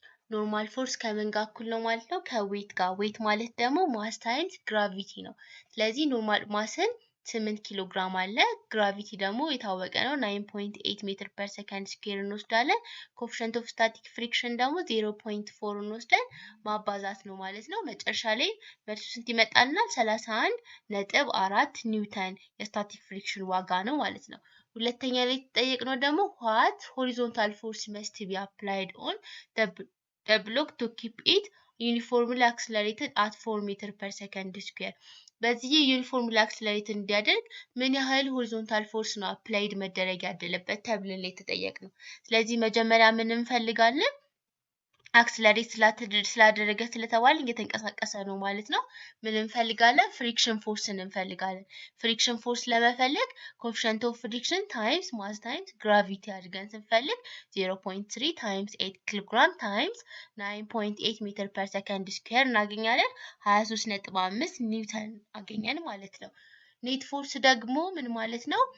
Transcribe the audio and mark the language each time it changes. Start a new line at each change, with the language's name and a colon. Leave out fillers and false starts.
Amharic: ኖርማል ፎርስ ከምን ጋር እኩል ነው ማለት ነው? ከዌት ጋር። ዌት ማለት ደግሞ ማስ ታይምስ ግራቪቲ ነው። ስለዚህ ኖርማል ማስን 8 ኪሎ ግራም አለ። ግራቪቲ ደግሞ የታወቀ ነው 9.8 ሜትር ፐር ሰከንድ ስኩዌር እንወስዳለን። ኮኤፊሺየንት ኦፍ ስታቲክ ፍሪክሽን ደግሞ 0.4 እንወስደን ማባዛት ነው ማለት ነው። መጨረሻ ላይ መልሱ ስንት ይመጣልናል? 31.4 ኒውተን የስታቲክ ፍሪክሽን ዋጋ ነው ማለት ነው። ሁለተኛ ላይ የተጠየቅነው ደግሞ
English: what horizontal force must be applied on the block to keep it uniformly accelerated at 4 meter per second square?
Amharic: በዚህ ዩኒፎርምሊ አክሰለሬት እንዲያደርግ ምን ያህል ሆሪዞንታል ፎርስ ነው አፕላይድ መደረግ ያለበት ተብለን ላይ ተጠየቅነው። ስለዚህ መጀመሪያ ምን እንፈልጋለን? አክሰለሬት ስላደረገ ስለተባለ እየተንቀሳቀሰ ነው ማለት ነው። ምን እንፈልጋለን? ፍሪክሽን ፎርስን እንፈልጋለን። ፍሪክሽን ፎርስ ለመፈለግ ኮኤፊሺየንት ኦፍ ፍሪክሽን ታይምስ ማስ ታይምስ ግራቪቲ አድርገን ስንፈልግ 0.3 ታይምስ 8 ኪሎ ግራም ታይምስ 9.8 ሜትር ፐር ሰከንድ ስኩዌር እናገኛለን። 23.5 ኒውተን አገኘን ማለት ነው። ኔት ፎርስ ደግሞ ምን ማለት ነው?